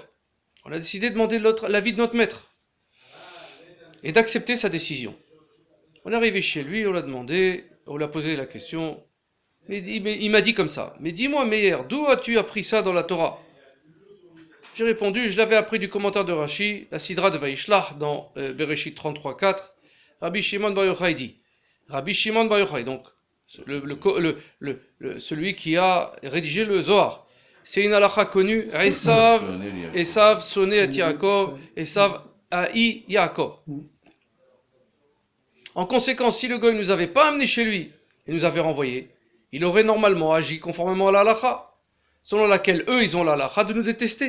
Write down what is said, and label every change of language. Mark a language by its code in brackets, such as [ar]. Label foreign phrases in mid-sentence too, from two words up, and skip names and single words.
[fr] On a décidé de demander l'avis de notre maître et d'accepter sa décision. On est arrivé chez lui, on l'a demandé, on lui a posé la question, mais il m'a dit comme ça, mais dis-moi Meir, d'où as-tu appris ça dans la Torah? J'ai répondu, je l'avais appris du commentaire de Rashi, la Sidra de Vaishlach, dans Bereshit 33.4, Rabbi Shimon Bar Yochai dit, Rabbi Shimon Bar Yochai, donc celui qui a rédigé le Zohar, c'est une halakha connue, [he] עשו שונא את יעקב, [fr] Esav haï Yaakov. En conséquence, si le goy ne nous avait pas amené chez lui et nous avait renvoyés, il aurait normalement agi conformément à la halakha, selon laquelle eux, ils ont la halakha de nous détester.